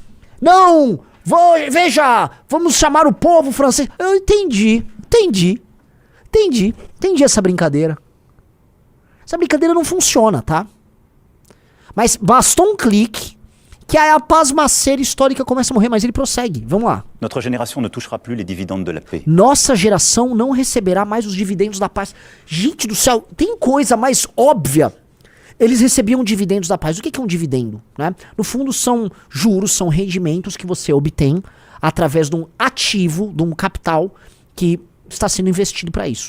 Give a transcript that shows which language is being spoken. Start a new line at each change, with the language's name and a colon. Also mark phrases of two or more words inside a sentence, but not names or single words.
Portuguese: Não! Veja! Vamos chamar o povo francês... Eu entendi essa brincadeira. Essa brincadeira não funciona, tá? Mas bastou um clique que a pasmaceira histórica começa a morrer, mas ele prossegue. Vamos lá.
French: Notre génération ne touchera plus les dividendes de la paix.
Portuguese: Nossa geração não receberá mais os dividendos da paz. Gente do céu, tem coisa mais óbvia. Eles recebiam dividendos da paz. O que é um dividendo? Né? No fundo, são juros, são rendimentos que você obtém através de um ativo, de um capital que está sendo investido para isso.